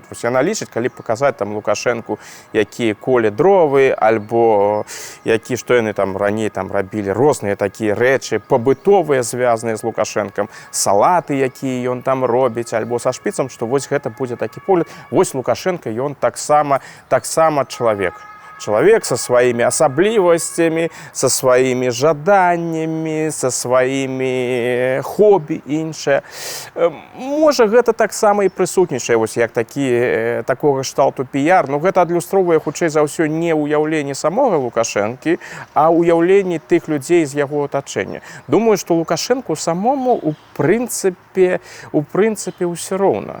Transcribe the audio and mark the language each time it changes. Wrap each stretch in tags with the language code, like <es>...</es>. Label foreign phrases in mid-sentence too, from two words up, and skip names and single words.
<be>Яна лічыць, калі паказаць там Лукашэнку, які коле дровы, альбо што яны там раней рабілі, розныя такія рэчы, пабытовыя, звязаныя з Лукашэнкам, салаты, якія ён там робіць, альбо са шпіцам, што вось гэта будзе такі погляд. Вось Лукашенко, ён таксама чалавек.</be> <ru>Человек со своими особливостями, со своими жаданнями, со своими хобби іншае.</ru> <be>Можа, гэта таксама і прысутнічае, вось як такога кшталту піяр, но гэта адлюстроўвае хутчэй за ўсё не ўяўленне самога Лукашэнкі, а ўяўленне тых людзей з яго атачэння. Думаю, што Лукашэнку самому у прынцыпе ўсё роўна.</be>